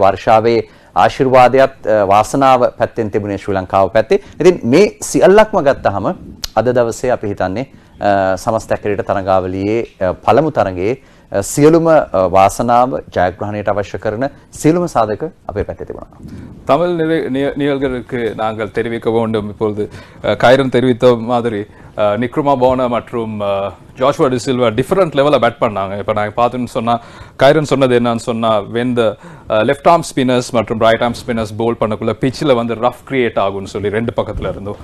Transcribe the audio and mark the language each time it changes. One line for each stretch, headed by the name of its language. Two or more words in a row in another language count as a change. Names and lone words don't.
Sinhala: වර්ෂාවේ ආශිර්වාදයත් වාසනාව පැත්තෙන් තිබුණේ ශ්‍රී ලංකාව පැත්තේ. ඉතින් මේ සියල්ලක්ම ගත්තාම අද දවසේ අපි හිතන්නේ සමස්ත ඇකරේට තරඟාවලියේ පළමු තරඟයේ සියලුම වාසනාව ජයග්‍රහණයට අවශ්‍ය කරන සියලුම சாதක අපේ පැත්තේ තිබුණා.
Tamil: தமிழ் நிகழ்களுக்கு நாங்கள் தெரிவிக்க வேண்டும். இப்பொழுது கைரன் தெரிவித்த மாதிரி நிக்ருமா போனா மற்றும் ஜாஷுவா டி சில்வா
English: different level
Tamil: பேட் பண்ணாங்க. இப்போ நாங்கள் பார்த்துன்னு சொன்னால் கைரன் சொன்னது என்னன்னு சொன்னால்
English: when the left arm spinners
Tamil: மற்றும்
English: right arm spinners
Tamil: போல் பண்ணக்குள்ள பிச்சில் வந்து
English: rough create
Tamil: ஆகும்னு சொல்லி 2 பக்கத்தில் இருந்தோம்.